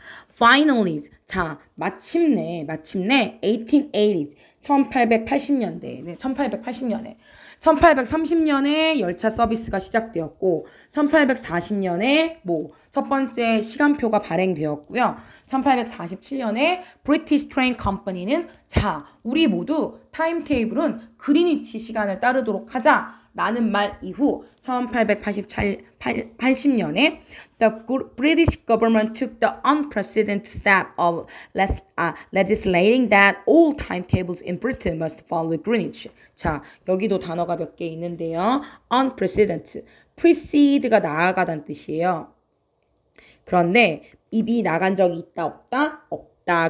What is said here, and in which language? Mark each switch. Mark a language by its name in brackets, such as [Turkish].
[Korean] Finally, 자, 마침내 1880s, 1880년대, 1830년에 열차 서비스가 시작되었고 1840년에 첫 번째 시간표가 발행되었고요. 1847년에 British Train Company는 우리 모두 타임테이블은 그리니치 시간을 따르도록 하자 라는 말 이후 1880년에 [English] the British government took the unprecedented step of legislating that all timetables in Britain must follow Greenwich. [Korean] 자, 여기도 단어가 몇 개 있는데요. unprecedented, precede가 나아가다는 뜻이에요. 그런데 입이 나간 적이 있다 없다? 없다.